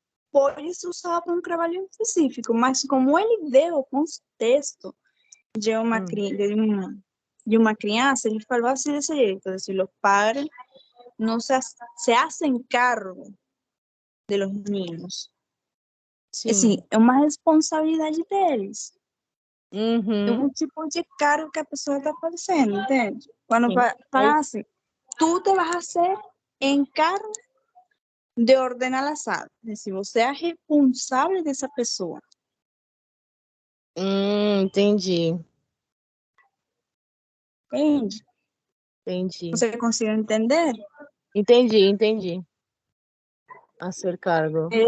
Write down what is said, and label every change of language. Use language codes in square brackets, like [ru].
[pt] Pode ser usado para um trabalho específico, mas como ele deu o contexto de uma, de uma criança, ele falou assim desse jeito, assim, [es] os padres não se hacen cargo de los niños. [pt] Assim, Sim. é uma responsabilidade deles. É Uhum. um tipo de cargo que a pessoa está fazendo, entende? Quando Sim. fala assim, [es] tú te vas a hacer encargo de ordenar a sala. [pt] Se você é responsável dessa pessoa. Entendi. Entende? Entendi. Você conseguiu entender? Entendi. A ser cargo.